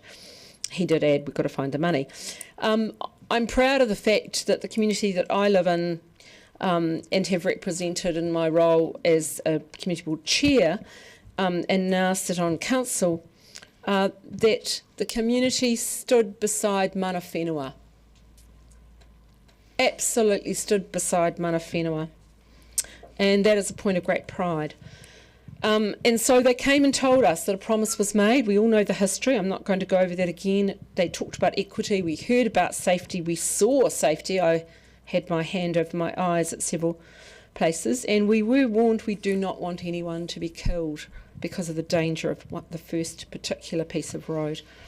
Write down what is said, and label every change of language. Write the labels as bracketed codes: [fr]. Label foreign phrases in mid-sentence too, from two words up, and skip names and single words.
[en] He did add, we've got to find the money. I'm proud of the fact that the community that I live in and have represented in my role as a community board chair and now sit on council, that the community stood beside [mi] mana whenua. [en] Absolutely stood beside [mi] mana whenua, [en] and that is a point of great pride. And so they came and told us that a promise was made. We all know the history. I'm not going to go over that again. They talked about equity. We heard about safety. We saw safety. I had my hand over my eyes at several places, and we were warned we do not want anyone to be killed because of the danger of the first particular piece of road.